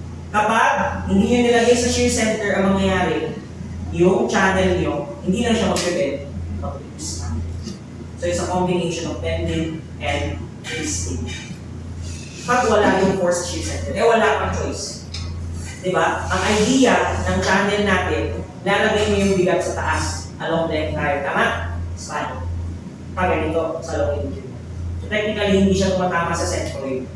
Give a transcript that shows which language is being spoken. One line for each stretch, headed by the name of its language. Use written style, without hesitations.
Filipino: Kapag hindi nyo nilagay sa shear center, ang mangyayari, yung channel nyo, hindi lang siya mag-bend, mag-twist.
English: So it's a combination of bending and twisting.
Filipino: Pag wala yung force shear center, wala kang choice. Diba? Ang idea ng channel natin, lalagay mo yung bigat sa taas
English: along the entire,
Filipino: tama? Spine. Pag ganito, sa long engine.
English: So technically,
Filipino: hindi siya tumatama sa centroid.